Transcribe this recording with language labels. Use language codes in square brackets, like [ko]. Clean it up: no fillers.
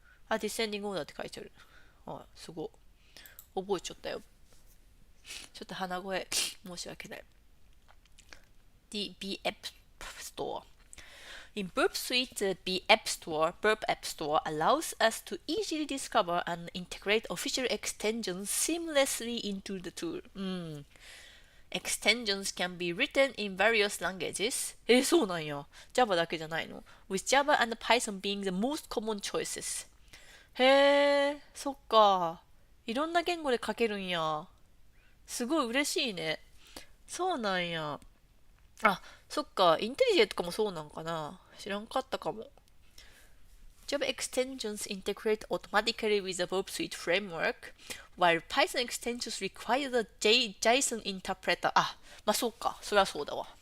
[en] descending order [ja] って書いてある。すごい。覚えちゃったよ。ちょっと鼻声申し訳ない。 [en] The B App Store. In Burp Suite, the Burp App Store allows us to easily discover and integrate official extensions seamlessly into the tool. Extensions can be written in various languages. [ja] そうなんや。 Java だけじゃないの？ [en] With Java and Python being the most common choices. [ja] へえ、そっか。いろんな言語で書けるんや。すごい嬉しいね。そうなんや。そっか。インテリジェとかもそうなんかな。知らんかったかも。 [en] Java extensions integrate automatically with the Burp Suite framework, while Python extensions require the JSON interpreter. [ja] そうか。そりゃそうだわ。